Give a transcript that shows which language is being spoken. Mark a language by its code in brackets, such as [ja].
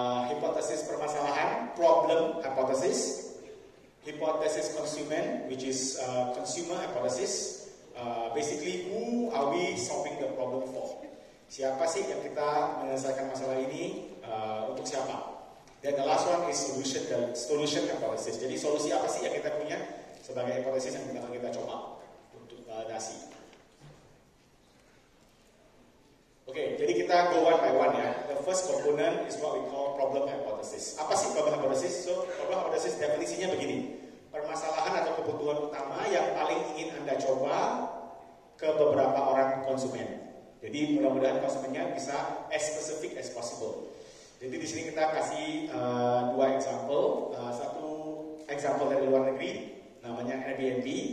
[id] Hipotesis permasalahan, [en] problem hypothesis, hypothesis consumer, which is consumer hypothesis. Basically, who are we solving the problem for? [id] Siapa sih yang kita menyelesaikan masalah ini untuk siapa? [en] Dan the last one is solution hypothesis. [id] Jadi solusi apa sih yang kita punya sebagai hipotesis yang akan kita coba untuk validasi. Oke, jadi kita [en] go one by one [id] ya. [en] The first component is what we call problem hypothesis. [id] Apa sih problem hypothesis? So, problem hypothesis definisinya begini. Permasalahan atau kebutuhan utama yang paling ingin Anda coba ke beberapa orang konsumen. Jadi mudah-mudahan konsumennya bisa [en] as specific as possible. [id] Jadi di sini kita kasih 2 example. Satu example dari luar negeri, namanya Airbnb.